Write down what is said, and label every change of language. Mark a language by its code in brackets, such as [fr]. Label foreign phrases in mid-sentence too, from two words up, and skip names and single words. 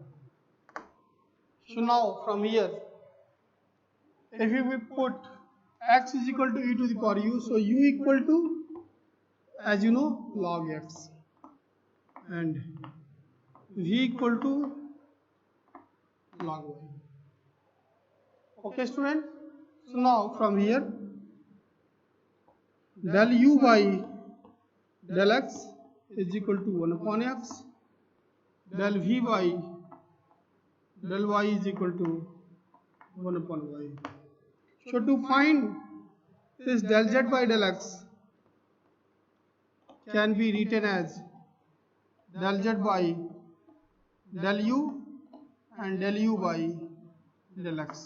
[en] So now from here, if we put x is equal to e to the power u, so u equal to, as you know, log x, and v equal to log y. Okay student, so now from here del u by del x is equal to 1 upon x, del v by del y is equal to 1 upon y. So to find this del z by del x can be written as del z by del u and del u by del x.